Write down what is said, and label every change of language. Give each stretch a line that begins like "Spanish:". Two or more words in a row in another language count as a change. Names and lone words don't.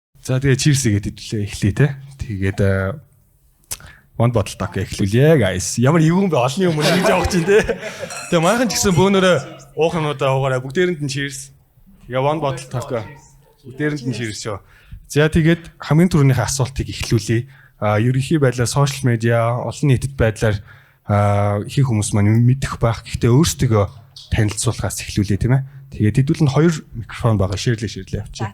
Mongolian: За тэгээ cheers гэдэг хэлээ эхлэе те. Тэгээд
English: one bottle talk
Mongolian: эхлүүлье guys. Ямар эвгүй бэ олны юм гэж явах чинь те. Тэгээ манайхан ч гэсэн бөөнөрөө уухнуудаа уугаараа бүгдээрэнд нь cheers. Тэгээ
English: one bottle talk
Mongolian: бүгдээрэнд нь cheers шүү. За тэгээд хамгийн түрүүнийхээ асуултыг эхлүүлье. Ерөнхий байдлаар
English: social media,
Mongolian: олон нийтэд байдлаар их хүмүүс маань мэдэх байх. Гэхдээ өөрсдөө танилцуулахаас эхлүүлээ тийм ээ. Тэгээд хэдүүлэн 2 микрофон байгаа ширлээ авчи.